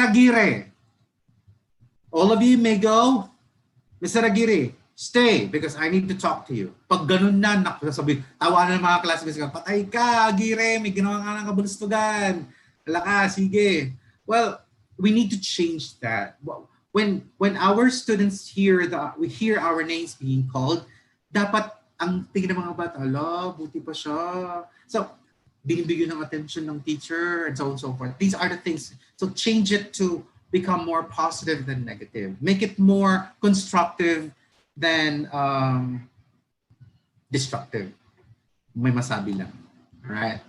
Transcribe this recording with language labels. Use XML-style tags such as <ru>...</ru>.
<en>Aguirre, all of you may go. Mr. Aguirre, stay because I need to talk to you.</en> <tl>Pag ganun na, sabi, tawanan ng mga classmates ko, patay ka, Aguirre, may ginawa ka ng kabulustugan. Wala ka, sige.</tl> <en>Well, we need to change that. When our students we hear our names being called,</en> <tl>dapat ang tingin ng mga bata, ala, buti pa siya.</tl> <en>So,</en> <tl>binibigyan ng</tl> <en>attention ng teacher and so on and so forth. These are the things. So, change it to become more positive than negative. Make it more constructive than destructive.</en> <tl>May masabi lang.</tl> <en>All right.</en>